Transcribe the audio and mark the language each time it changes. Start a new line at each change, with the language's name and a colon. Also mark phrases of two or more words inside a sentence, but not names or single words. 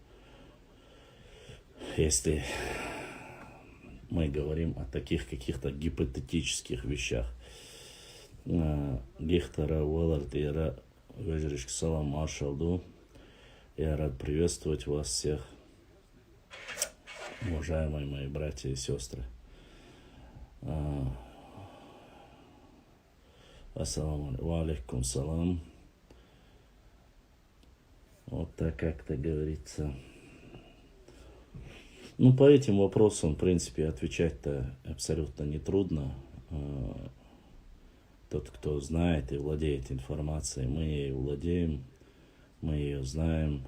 Russian: Если мы говорим о таких каких-то гипотетических вещах. Гехтара Уэллардира, Вежриш Салам Маршалду. Я рад приветствовать вас всех, уважаемые мои братья и сестры.
Arabic: السلام عليكم سلام.
Russian: Вот так как-то говорится. Ну, по этим вопросам, в принципе, отвечать-то абсолютно нетрудно. Тот, кто знает и владеет информацией, мы ей владеем, мы ее знаем.